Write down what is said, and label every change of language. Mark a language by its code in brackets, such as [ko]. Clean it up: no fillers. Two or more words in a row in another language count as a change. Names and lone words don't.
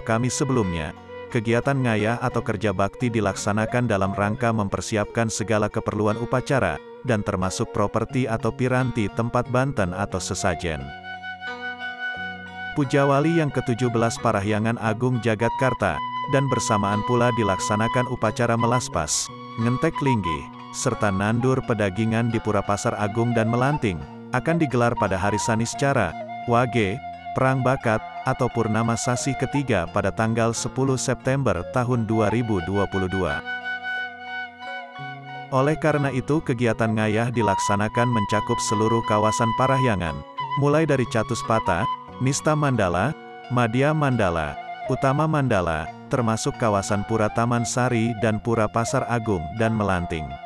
[id] kami sebelumnya, kegiatan ngayah atau kerja bakti dilaksanakan dalam rangka mempersiapkan segala keperluan upacara, dan termasuk properti atau piranti tempat banten atau sesajen. Pujawali yang ke-17 Parahyangan Agung Jagatkarta, dan bersamaan pula dilaksanakan upacara melaspas, [ban] ngentek linggih, [id] serta [ban] nandur pedagingan [id] di Pura Pasar Agung dan Melanting, akan digelar pada hari Saniscara, Wage, Perang Bakat, atau Purnama Sasi ketiga pada tanggal 10 September tahun 2022. Oleh karena itu kegiatan ngayah dilaksanakan mencakup seluruh kawasan Parahyangan, mulai dari Catuspata, Nista Mandala, Madya Mandala, Utama Mandala, termasuk kawasan Pura Taman Sari dan Pura Pasar Agung dan Melanting.